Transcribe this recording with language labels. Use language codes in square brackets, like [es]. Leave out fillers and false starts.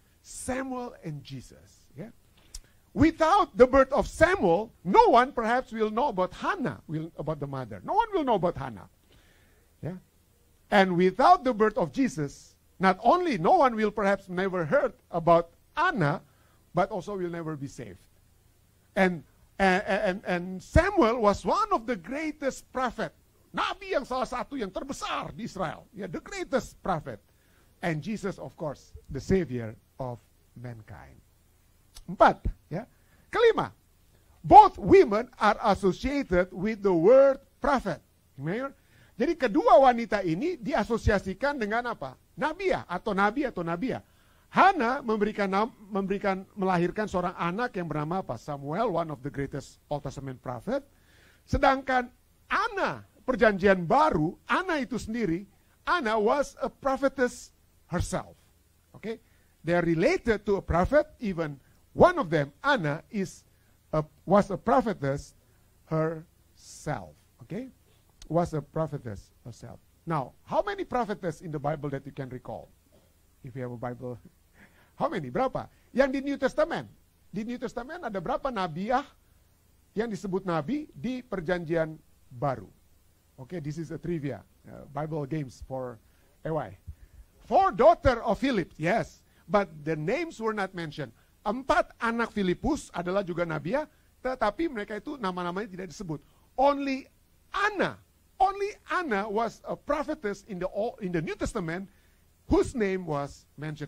[en] Samuel and Jesus. Yeah? Without the birth of Samuel, no one perhaps will know about Hannah, about the mother. No one will know about Hannah. Yeah? And without the birth of Jesus, Not only no one will perhaps never heard about Anna, but also will never be saved. And Samuel was one of the greatest prophet. [id] Nabi yang salah satu yang terbesar di Israel. [en] Yeah, the greatest prophet. And Jesus, of course, the savior of mankind. 4, ya. [id] Kelima, [en] both women are associated with the word prophet. [id] Jadi kedua wanita ini diasosiasikan dengan apa? Nabiah atau nabi atau nabiah. Hana melahirkan seorang anak yang bernama apa? [en] Samuel, one of the greatest Old Testament prophet. [id] Sedangkan Anna, perjanjian baru, Anna itu sendiri, [en] Anna was a prophetess herself. Okay? They are related to a prophet, even one of them, Anna, was a prophetess herself. Okay? Was a prophetess herself. Now, how many prophetess in the Bible that you can recall? If you have a Bible, how many? [id] Berapa? Yang di [en] New Testament. [id] Di New Testament ada berapa nabiah yang disebut nabi di perjanjian baru? [en] Okay, this is a trivia, Bible games for AY. 4 daughter of Philip, yes, but the names were not mentioned. [id] 4 anak Filipus adalah juga nabiah, tetapi mereka itu nama-namanya tidak disebut. [en] Only Anna was a prophetess in the New Testament whose name was mentioned.